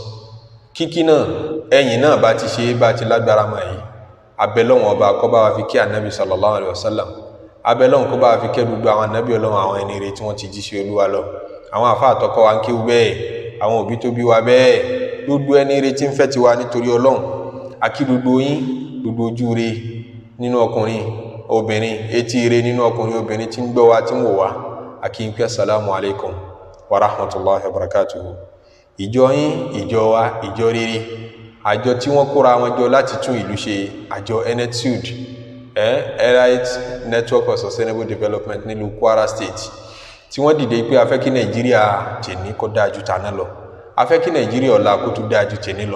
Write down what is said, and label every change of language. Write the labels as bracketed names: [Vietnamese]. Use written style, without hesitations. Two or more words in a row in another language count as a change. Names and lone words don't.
[Yoruba] Kíkí náà ẹ̀yìn náà bá ti ṣe bá ti lágbára mọ́ yìí, abẹ Ọlọ́run ọba kó bá wa fi kí Ànábì [Arabic] صلى الله عليه وسلم, [Yoruba] abẹ Ọlọ́run kó bá wa fi kẹ́ gbogbo àwọn ànábì Ọlọ́run, àwọn ẹni rere tí wọ́n ti jí sí Olúwa lọ, àwọn àfáà tọ́kọ́ wa ń kéwú bẹ́ẹ̀, àwọn òbí tó bí wa bẹ́ẹ̀, gbogbo ẹni rere tí ń fẹ́ tiwa nítorí Ọlọ́run. Akí gbogbo yín, gbogbo ojú rere nínú ọkùnrin obìnrin, etí rere nínú ọkùnrin obìnrin tí ń gbọ́ wa tí ń wò wá, akí ń pé [Arabic] السلام عليكم ورحمة الله وبركاته. [Yoruba] Ìjọ yín, ìjọ wa, ìjọ rere, àjọ tí wọ́n kóra wọn jọ láti tún ìlú ṣe, àjọ Enetud, Elite Network for Sustainable Development nílùú Kwara State, tí wọ́n dìde pé a fẹ́ kí Nàìjíríà tèní kó dáa ju tàná lọ, a fẹ́ kí Nàìjíríà ọ̀la kó tún dáa ju tèní lọ.